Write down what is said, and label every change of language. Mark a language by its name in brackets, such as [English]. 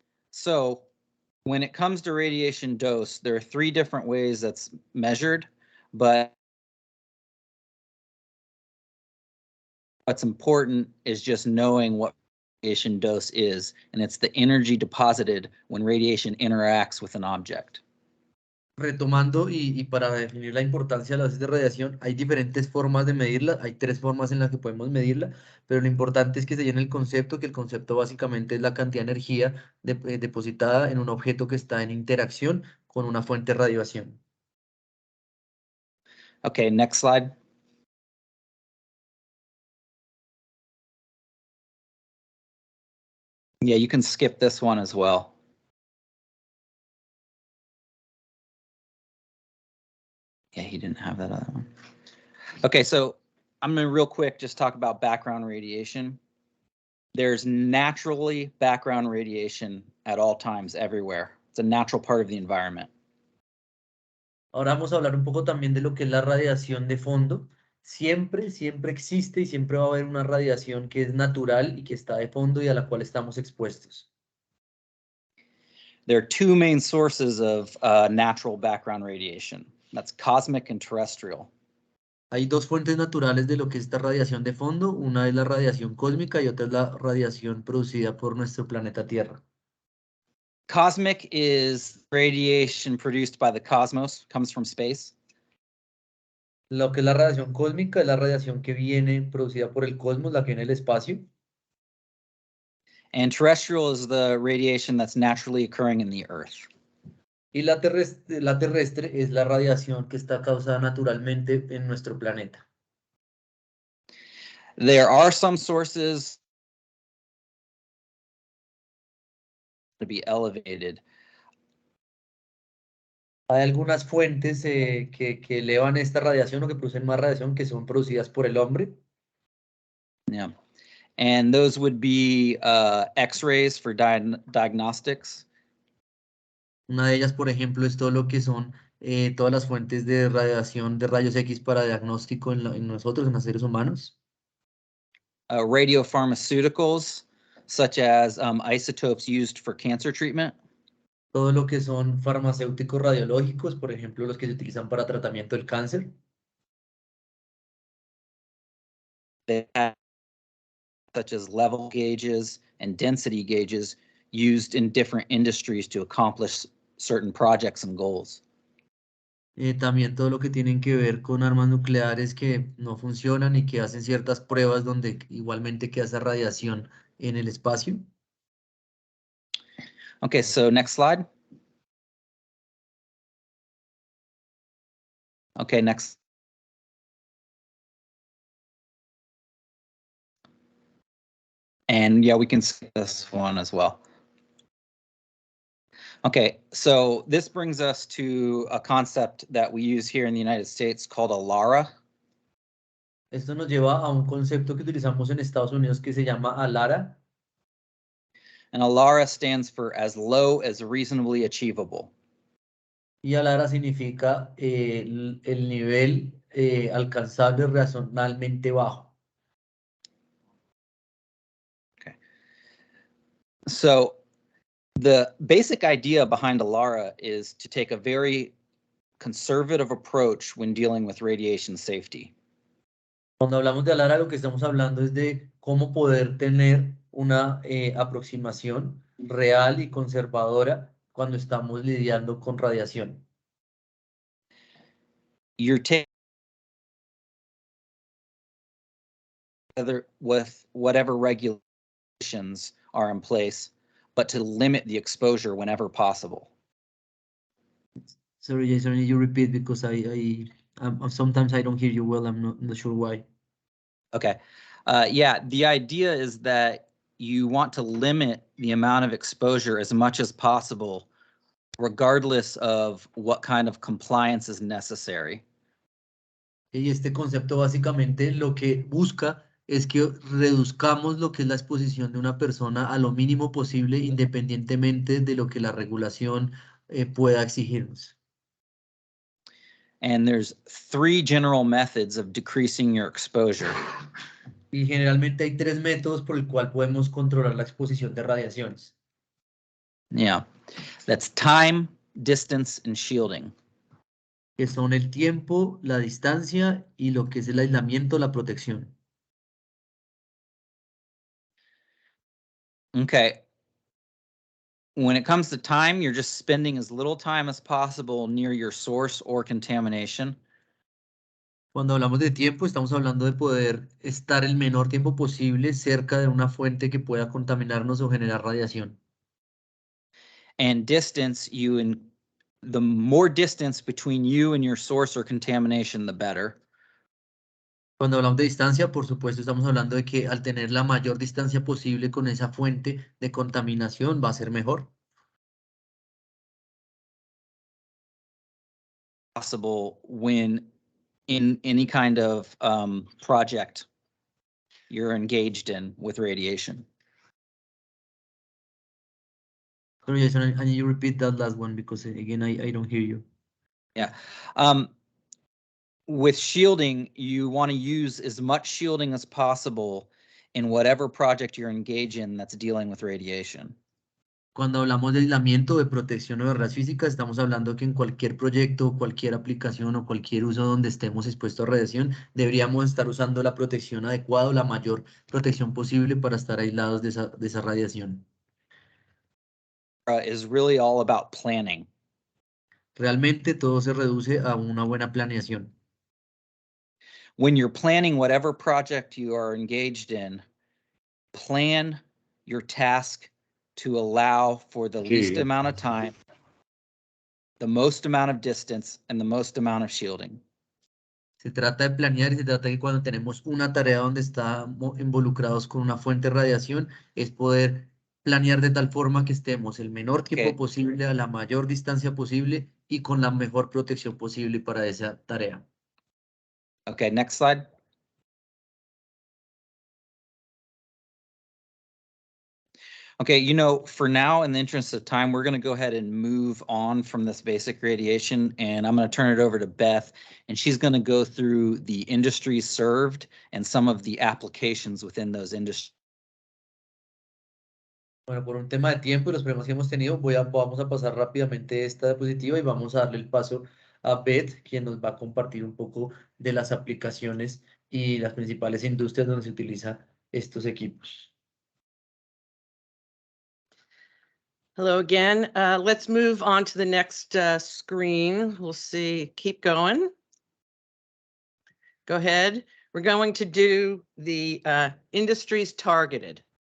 [English] So when it comes to radiation dose, there are 3 different ways that's measured, but what's important is just knowing what radiation dose is, and it's the energy deposited when radiation interacts with an object. [Spanish] Retomando y para definir la importancia de la dosis de radiación, hay diferentes formas de medirla, hay 3 formas en las que podemos medirla, pero lo importante es que se llene el concepto, que el concepto básicamente es la cantidad de energía depositada en un objeto que está en interacción con una fuente de radiación. [English] Okay, next slide. Yeah, you can skip this one as well. Yeah, he didn't have that other one. Okay, so I'm gonna real quick just talk about background radiation. There's naturally background radiation at all times everywhere. It's a natural part of the environment. [Spanish] Ahora vamos a hablar un poco también de lo que es la radiación de fondo. Siempre existe y siempre va a haber una radiación que es natural y que está de fondo y a la cual estamos expuestos. [English] There are two main sources of natural background radiation. That's cosmic and terrestrial. [Spanish] Hay dos fuentes naturales de lo que es esta radiación de fondo. Una es la radiación cósmica y otra es la radiación producida por nuestro planeta Tierra. [English] Cosmic is radiation produced by the cosmos, comes from space. [Spanish] Lo que es la radiación cósmica es la radiación que viene producida por el cosmos, la que viene del espacio. [English] And terrestrial is the radiation that's naturally occurring in the Earth. [Spanish] Y la terrestre es la radiación que está causada naturalmente en nuestro planeta. [English] There are some sources to be elevated. [Spanish] Hay algunas fuentes que elevan esta radiación o que producen más radiación que son producidas por el hombre. [English] Yeah. And those would be X-rays for diagnostics. [Spanish] Una de ellas, por ejemplo, es todo lo que son todas las fuentes de radiación de rayos X para diagnóstico en nosotros, en los seres humanos. [English] Radiopharmaceuticals, such as isotopes used for cancer treatment. [Spanish] Todo lo que son farmacéuticos radiológicos, por ejemplo, los que se utilizan para tratamiento del cáncer. [English] They have, such as level gauges and density gauges used in different industries to accomplish certain projects and goals. [Spanish] También todo lo que tienen que ver con armas nucleares que no funcionan y que hacen ciertas pruebas donde igualmente queda esa radiación en el espacio. [English] Okay, so next slide. Okay, next. And yeah, we can skip this one as well. Okay, so this brings us to a concept that we use here in the United States called a LARA. [Spanish] Esto nos lleva a un concepto que utilizamos en Estados Unidos que se llama ALARA. [English] And a LARA stands for as low as reasonably achievable. [Spanish] Y ALARA significa el nivel alcanzable razonablemente bajo. [English] Okay. So the basic idea behind a LARA is to take a very conservative approach when dealing with radiation safety. [Spanish] Cuando hablamos de ALARA, lo que estamos hablando es de cómo poder tener una aproximación real y conservadora cuando estamos lidiando con radiación. [English] You're taking with whatever regulations are in place, but to limit the exposure whenever possible. Sorry, Jason, you repeat because sometimes I don't hear you well. I'm not sure why. Okay. Yeah, the idea is that you want to limit the amount of exposure as much as possible, regardless of what kind of compliance is necessary. [Spanish] Y este concepto básicamente lo que busca es que reduzcamos lo que es la exposición de una persona a lo mínimo posible, independientemente de lo que la regulación pueda exigirnos. [English] And there's 3 general methods of decreasing your exposure. [Spanish] Y generalmente hay 3 métodos por el cual podemos controlar la exposición de radiaciones. [English] Yeah, that's time, distance, and shielding. [Spanish] Que son el tiempo, la distancia y lo que es el aislamiento, la protección. [English] Okay. When it comes to time, you're just spending as little time as possible near your source or contamination. [Spanish] Cuando hablamos de tiempo, estamos hablando de poder estar el menor tiempo posible cerca de una fuente que pueda contaminarnos o generar radiación. [English] And distance, the more distance between you and your source or contamination, the better. [Spanish] Cuando hablamos de distancia, por supuesto, estamos hablando de que al tener la mayor distancia posible con esa fuente de contaminación va a ser mejor. [English] Possible when in any kind of project you're engaged in with radiation. Sorry, Jason, and you repeat that last one because again, I don't hear you. Yeah. With shielding, you want to use as much shielding as possible in whatever project you're engaged in that's dealing with radiation. [Spanish] Cuando hablamos de aislamiento, de protección o de barreras físicas, estamos hablando que en cualquier proyecto, cualquier aplicación o cualquier uso donde estemos expuestos a radiación, deberíamos estar usando la protección adecuada o la mayor protección posible para estar aislados de esa radiación. [English] Is really all about planning. [Spanish] Realmente todo se reduce a una buena planeación. [English] When you're planning whatever project you are engaged in, plan your task to allow for the least amount of time, the most amount of distance, and the most amount of shielding. [Spanish] Se trata de planear y se trata de que cuando tenemos una tarea donde estamos involucrados con una fuente de radiación, es poder planear de tal forma que estemos el menor tiempo [English] Okay. [Spanish] posible, a la mayor distancia posible y con la mejor protección posible para esa tarea. [English] Okay, next slide. Okay, you know, for now, in the interest of time, we're going to go ahead and move on from this basic radiation, and I'm going to turn it over to Beth, and she's going to go through the industries served and some of the applications within those industries. [Spanish] Bueno, por un tema de tiempo y los problemas que hemos tenido, vamos a pasar rápidamente esta diapositiva y vamos a darle el paso a Beth, quien nos va a compartir un poco de las aplicaciones y las principales industrias donde se utilizan estos equipos. [English] Hello again. Let's move on to the next screen. We'll see. Keep going. Go ahead. We're going to do the industries targeted.